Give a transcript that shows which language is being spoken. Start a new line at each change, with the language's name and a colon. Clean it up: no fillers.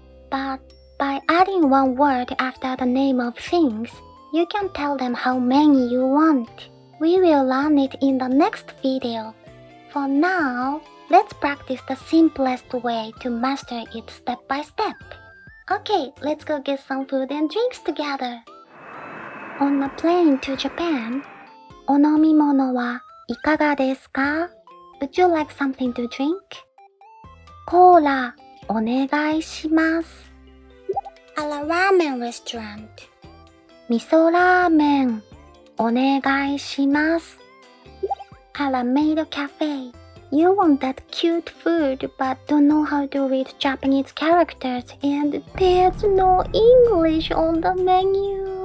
English: But by adding one word after the name of things, you can tell them how many you want. We will learn it in the next video. For now, let's practice the simplest way to master it step by step. Okay, let's go get some food and drinks together. On a plane to Japan,
Japanese: お飲み物はいかがですか?
English: Would you like something to drink?
Japanese: コーラお願いします。
English: At a ramen restaurant.
Japanese: 味噌ラーメンお願いします。
English: At a maid cafe. You want that cute food but don't know how to read Japanese characters and there's no English on the menu.